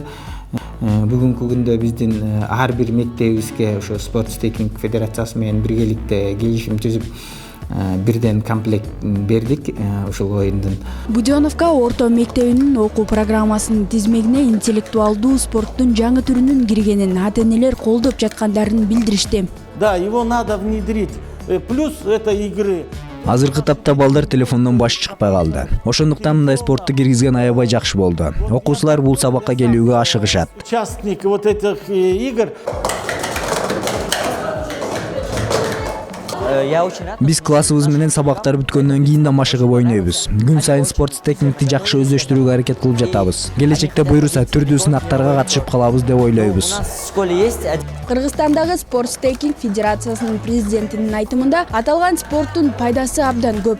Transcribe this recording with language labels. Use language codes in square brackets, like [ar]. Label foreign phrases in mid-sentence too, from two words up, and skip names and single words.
[ky] Бүгүнкү күндө биздин ар бир мектебибизге ошо спорт стейкинг федерациясы менен биргеликте келишим түзүп, бирден комплект бердик ушул оюндун. Будёновка орто мектебинин окуу программасынын тизмегине интеллектуалдуу спорттун жаңы түрүнүн киргенин ата-энелер колдоп жаткандарын билдиришти. [ru] Да, его надо внедрить. Плюс это игры. [ky] Азыркы тапта балдар телефондон баш чыкпай калды. Ошондуктан мындай спортты киргизген аябай жакшы болду. Окуучулар бул сабакка келүүгө ашыгышат. [ru] Участник вот этих игр. [ky] Биз классыбыз менен сабактар бүткөндөн кийин да машыгып ойнойбуз. Күн сайын спорт стейкингди жакшы өздөштүрүүгө аракет кылып жатабыз. Келечекте буйруса түрдүү сынактарга катышып калабыз деп ойлойбуз. Кыргызстандагы спорт стейкинг федерациясынын президентинин айтымында, аталган спорттун пайдасы абдан көп.